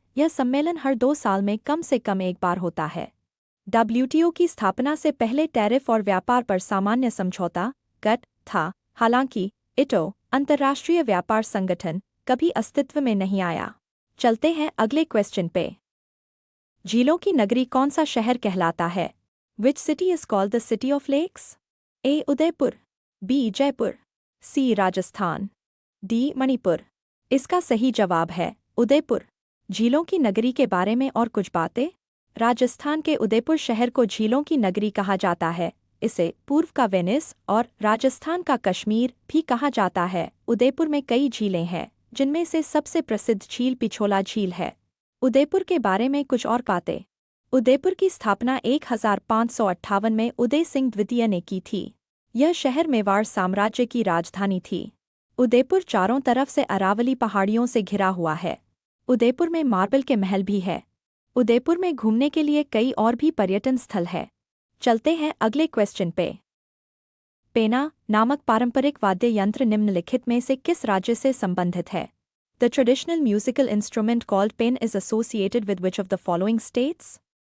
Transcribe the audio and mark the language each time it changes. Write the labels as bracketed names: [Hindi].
[Hindi] यह सम्मेलन हर 2 साल में कम से कम एक बार होता है। WTO की स्थापना से पहले टैरिफ और व्यापार पर सामान्य समझौता GATT था। हालांकि ITO अंतर्राष्ट्रीय व्यापार संगठन कभी अस्तित्व में नहीं आया। चलते हैं अगले क्वेश्चन पे। झीलों की नगरी कौन सा शहर कहलाता है? [English] Which city is called the city of lakes? [Hindi] A. Udaipur, B. Jaipur, C. Rajasthan, D. Manipur. इसका सही जवाब है उदयपुर। झीलों की नगरी के बारे में और कुछ बातें। राजस्थान के उदयपुर शहर को झीलों की नगरी कहा जाता है। इसे पूर्व का वेनिस और राजस्थान का कश्मीर भी कहा जाता है। उदयपुर में कई झीलें हैं, जिनमें से सबसे प्रसिद्ध झील पिछोला झील है। उदयपुर के बारे में कुछ और बातें। उदयपुर की स्थापना 1558 में उदय सिंह द्वितीय ने की थी। यह शहर मेवाड़ साम्राज्य की राजधानी थी। उदयपुर चारों तरफ से अरावली पहाड़ियों से घिरा हुआ है। उदयपुर में मार्बल के महल भी है। उदयपुर में घूमने के लिए कई और भी पर्यटन स्थल है। चलते हैं अगले क्वेश्चन पे। पेना नामक पारंपरिक वाद्य यंत्र निम्नलिखित में से किस राज्य से संबंधित है? [English] The traditional musical instrument called pen is associated with which of the following states?